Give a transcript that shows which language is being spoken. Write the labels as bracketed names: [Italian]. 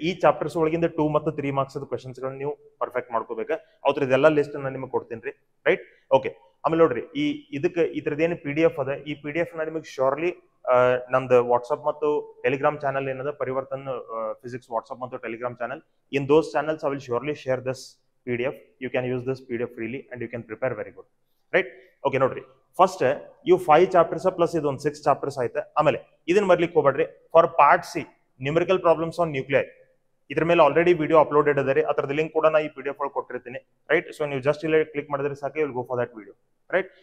[Kannada] ಈ ಚಾಪ್ಟರ್ಸ್ ಒಳಗಿಂದ 2 ಮತ್ತು 3 ಮಾರ್ಕ್ಸ್ ಕ್ವೆಶನ್ಸ್ ಗಳನ್ನ ನೀವು ಪರ್ಫೆಕ್ಟ್ ಮಾಡ್ಕೋಬೇಕು. ಅವ್ರದ್ದೆಲ್ಲ ಲಿಸ್ಟ್ ನಾನು ನಿಮಗೆ ಕೊಡ್ತೀನಿ ರೀ, ರೈಟ್? ಓಕೆ, ಆಮೇಲೆ ನೋಡ್ರಿ, ಇದಕ್ಕೆ ಇದ್ರದ್ದೇನು PDF ಅದ, ಈ PDF ನ ನಿಮಗೆ ಶೋರ್ಲಿ ನಮ್ದು ವಾಟ್ಸ್ಆಪ್ ಮತ್ತು ಟೆಲಿಗ್ರಾಮ್ ಚಾನಲ್ ಏನದ, ಪರಿವರ್ತನ್ ಫಿಸಿಕ್ಸ್ ವಾಟ್ಸ್ಆಪ್ ಮತ್ತು Telegram channel, [English] In those channels I will surely share this PDF. You can use this PDF freely and you can prepare very good, right? [Kannada] Okay, ನೋಡ್ರಿ, first ಇವು 5 chapters plus ಇದೊಂದು 6 chapters ಆಯ್ತು. ಆಮೇಲೆ ಇದನ್ನ ಬರ್ಲಿಕ್ಕೆ ಹೋಗ್ಬೇಡ್ರಿ. For part C, numerical problems on nuclei, ಇದ್ರ ಮೇಲೆ ಆಲ್ರೆಡಿ ವಿಡಿಯೋ ಅಪ್ಲೋಡೆಡ್ ಅದ ರೀ. ಅದ್ರದ್ದು ಲಿಂಕ್ ಕೂಡ ನಾ ಈ PDF ಒಳಗೆ ಕೊಟ್ಟಿರ್ತೀನಿ, ರೈಟ್? ಸೊ ನೀವು ಜಸ್ಟ್ ಇಲ್ಲಿ ಕ್ಲಿಕ್ ಮಾಡಿದ್ರೆ ಸಾಕು, [English] will go for that video, [Kannada] right?